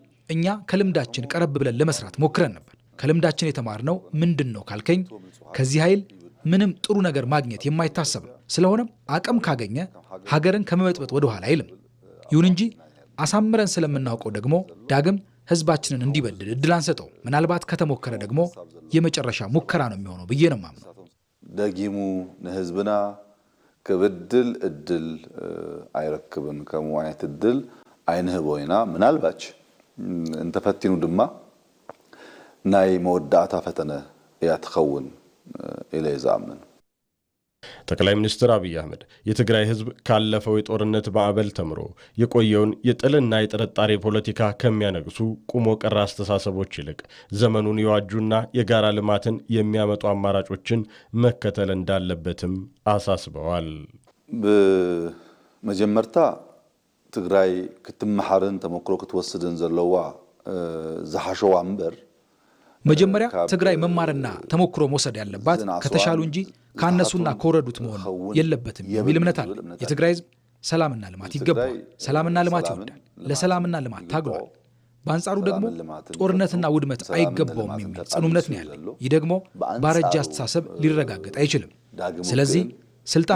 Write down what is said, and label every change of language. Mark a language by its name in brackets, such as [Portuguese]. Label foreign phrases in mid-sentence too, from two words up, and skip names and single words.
[Amharic] እኛ ከልምዳችን ቀረብ ብለን ለመስራት ሞክረን ነበር። ከልምዳችን የተማርነው ምንድነው ካልከኝ ከዚህ ኃይል ምንም ጥሩ ነገር ማግኘት የማይታሰብ ነው። ስለሆነም አቅም ካገኘ ሀገርን ከመበጥበጥ ወደ ኋላ አይልም። ይሁን እንጂ አሳምረን ስለምናውቀው ደግሞ ዳግም ህዝባችንን እንዲበድል እድል አንሰጠው። ምናልባት ከተሞከረ ደግሞ የመጨረሻ ሙከራ ነው የሚሆነው ብዬ ነው የማምነው። [Tigrinya] ደጊሙ ለህዝብና ከበድል እድል አይረክብን ከሙ አይነት እድል አይንህቦይና ምናልባች እንተፈቲኑ ድማ ናይ መወዳእታ ፈተነ ያትኸውን ኢለ ይዛምን። [Amharic] ጠቅላይ ሚኒስትር አብይ አህመድ የትግራይ ህዝብ ካለፈው የጦርነት ማዕበል ተምሮ የቆየውን የጥልና የጥርጣሬ ፖለቲካ ከሚያነግሱ ቁሞ ቀር አስተሳሰቦች ይልቅ ዘመኑን የዋጁና የጋራ ልማትን የሚያመጡ አማራጮችን መከተል እንዳለበትም አሳስበዋል። [Tigrinya] በመጀመርታ ትግራይ ክትመሐርን ተሞክሮ ክትወስድን ዘለዋ ዘሐሸዋ እምበር [Amharic] መጀመሪያ ትግራይ መማርና ተሞክሮ መውሰድ ያለባት ከተሻሉ እንጂ ካነሱና ከወረዱት መሆን የለበትም የሚል እምነት አለ። የትግራይ ህዝብ ሰላምና ልማት ይገባዋል። ሰላምና ልማት ይወዳል። ለሰላምና ልማት ታግሏል። በአንጻሩ ደግሞ ጦርነትና ውድመት አይገባውም የሚል ጽኑ እምነት ነው ያለው። ይህ ደግሞ ባረጃ አስተሳሰብ ሊረጋገጥ አይችልም። ስለዚህ ስልጣን